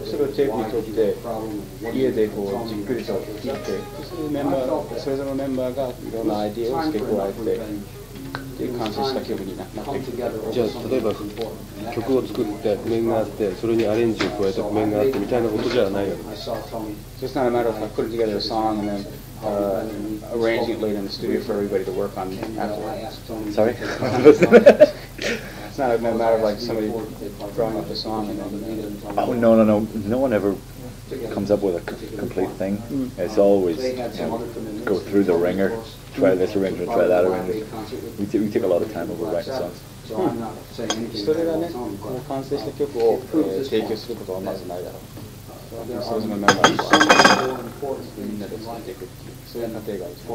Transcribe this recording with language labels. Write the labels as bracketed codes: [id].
[ja] それをテープに取って家でこうじっくりと聴いて、それぞれのメンバーがいろんなアイディアを付け加えて。完成した曲になっていく。じゃあ例えば曲を作って譜面があってそれにアレンジを加えた譜面があってみたいなことじゃないわけです。 [en] It's not a matter of putting together a song and then arranging it later in the studio for everybody to work on afterwards. Sorry? It's not a matter of like somebody drawing up a song and then. Oh no. No one ever comes up with a complete thing. It's always go through the ringer. Try this arrangement, try that arrangement. We take a lot of time over writing songs. [ja] それがね、完成した曲を提供することはまずないだろう。それぞれのメンバーとみんなで作っていくっていう、そういう過程がある。